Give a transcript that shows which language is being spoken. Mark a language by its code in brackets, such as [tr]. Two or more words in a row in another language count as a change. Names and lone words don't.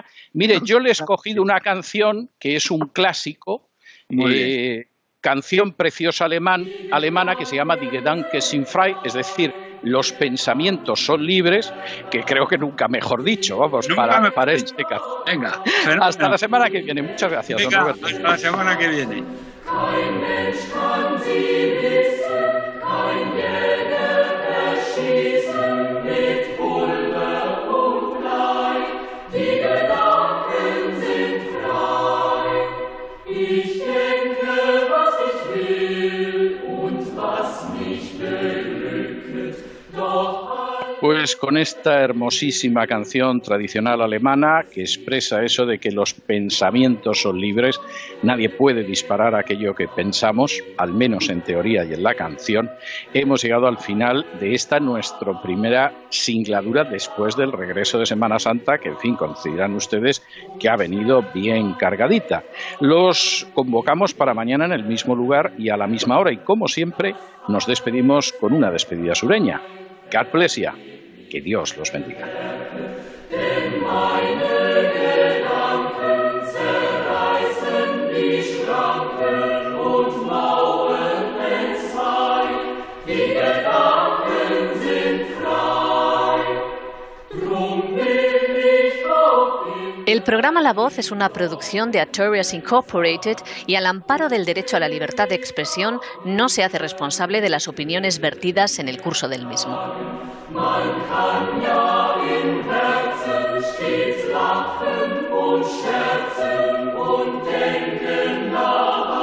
[es] Mire, yo le he escogido una canción que es un clásico, canción preciosa alemana que se llama [de] Die Gedanken sind frei, [es] es decir, los pensamientos son libres, que creo que nunca mejor dicho, vamos, para este caso. Venga, hasta la semana que viene. Muchas gracias, don Roberto. Hasta la semana que viene. [de] Kein Mensch kann sie wissen, kein Jäger erschießen mit Pulver und Blei. Die Gedanken sind frei. Ich denke, was ich will und was mich beglückt. Doch [es] Pues con esta hermosísima canción tradicional alemana que expresa eso de que los pensamientos son libres, nadie puede disparar aquello que pensamos, al menos en teoría y en la canción, hemos llegado al final de esta nuestra primera singladura después del regreso de Semana Santa, que en fin, consideran ustedes que ha venido bien cargadita. Los convocamos para mañana en el mismo lugar y a la misma hora y como siempre nos despedimos con una despedida sureña. [en] God bless you. [es] Que Dios los bendiga. [de] denn meine Gedanken zerreißen die Schranken und Mauern entzwei. Die Gedanken sind frei. Drum will ich auch [es] El programa La Voz es una producción de Artorias Incorporated y al amparo del derecho a la libertad de expresión no se hace responsable de las opiniones vertidas en el curso del mismo. [de] Man kann ja im Herzen stets lachen und scherzen und denken nach.